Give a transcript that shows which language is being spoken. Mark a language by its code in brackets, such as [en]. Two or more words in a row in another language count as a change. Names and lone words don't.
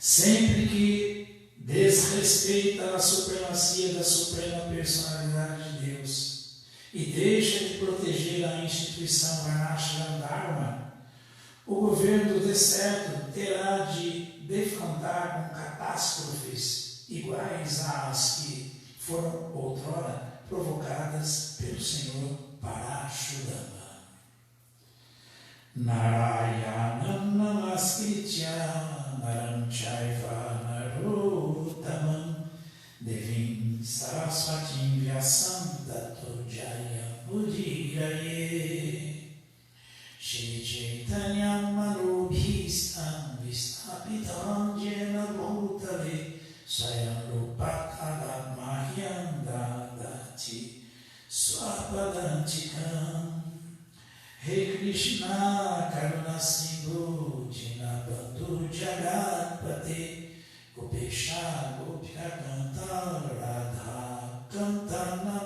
[pt] sempre que desrespeita a supremacia da suprema personalidade de Deus e deixa de proteger a instituição Varnashram Dharma, o governo do deserto terá de defrontar com catástrofes iguais às que foram outrora provocadas pelo Senhor Parashurama. [sa] Narayanam namaskritya naram chaiva narottamam devim sarasvatim vyasam tato jayam udiraye Shri Chaitanya manubhistam vistapitam jena bhutale swayam rupakala mahyam dadati swapadantikam Hare Krishna Karuna Sindhu Dinabandhu Jagatpate Gopesha Gopika Kanta Radha Kanta